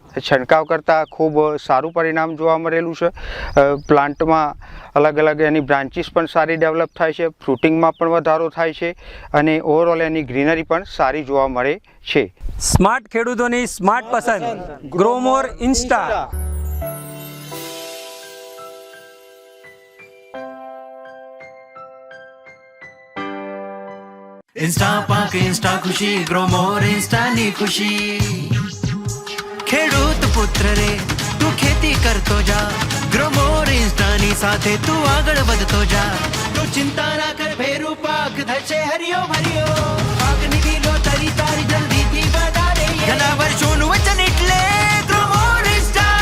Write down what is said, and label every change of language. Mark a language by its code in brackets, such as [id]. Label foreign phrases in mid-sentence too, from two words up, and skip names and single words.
[gu] છંટકાવ કરતાં ખૂબ સારું પરિણામ જોવા મળેલું છે. પ્લાન્ટમાં અલગ અલગ એની બ્રાન્ચીસ પણ સારી ડેવલપ થાય છે, ફ્રૂટિંગમાં પણ વધારો થાય છે અને ઓવરઓલ એની ગ્રીનરી પણ સારી જોવા મળે છે. સ્માર્ટ ખેડૂતોની સ્માર્ટ પસંદ ગ્રોમોર ઇન્સ્ટા. ઇન્સ્ટા પાક ઇન્સ્ટા ખુશી ગ્રોમોર ઇન્સ્ટા ની ખુશી. ખેડૂત પુત્ર રે તું ખેતી કરતો જા, ગ્રોમોર ઇન્સ્ટા ની સાથે તું આગળ વધતો જા. તું ચિંતા ના કર, ભેરું પાક થશે હરિયો ભરિયો. પાક નીકળો તરી તારી જલ્દીથી વધારે ઘણા વર્ષોનું વચન એટલે ગ્રોમોર ઇન્સ્ટા.